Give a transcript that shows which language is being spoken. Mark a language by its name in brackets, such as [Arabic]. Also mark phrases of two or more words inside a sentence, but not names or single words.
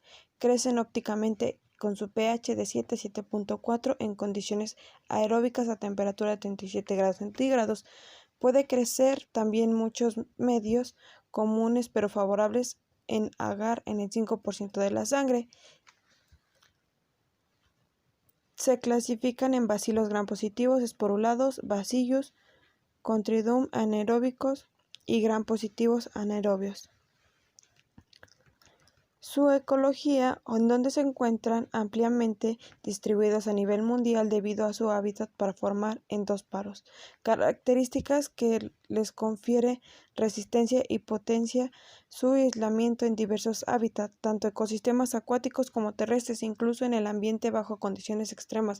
[Spanish] Crecen ópticamente con su pH de 7 a 7.4 en condiciones aeróbicas a temperatura de 37 grados centígrados. Puede crecer también muchos medios comunes pero favorables en agar en el 5% de la sangre. Se clasifican en bacilos gram-positivos, esporulados, bacillus, Contridium anaeróbicos y gram-positivos anaerobios. Su ecología, en donde se encuentran ampliamente distribuidos a nivel mundial debido a su hábitat para formar endosporos, características que les confiere resistencia y potencia su aislamiento en diversos hábitats, tanto ecosistemas acuáticos como terrestres, incluso en el ambiente bajo condiciones extremas.